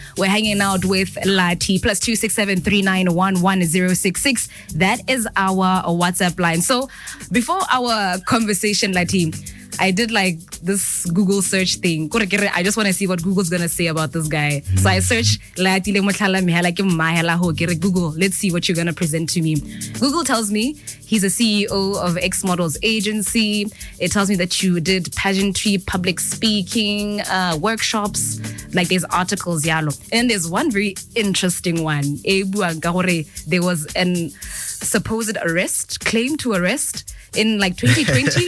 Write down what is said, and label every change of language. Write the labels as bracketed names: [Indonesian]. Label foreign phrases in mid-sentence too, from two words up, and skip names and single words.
[English] We're hanging out with Latty. +267 391 1066. That is our WhatsApp line. So before our conversation, Latty, I did like this Google search thing. I just want to see what Google's going to say about this guy. So I searched Latty [Tswana] le motlhala mehela ke mahela ho ke re [English] Google, let's see what you're going to present to me. Google tells me he's a CEO of X Models Agency. It tells me that you did pageantry, public speaking, workshops. Like there's articles, yalo. And there's one very interesting one. There was an supposed arrest, claim to arrest in like 2020.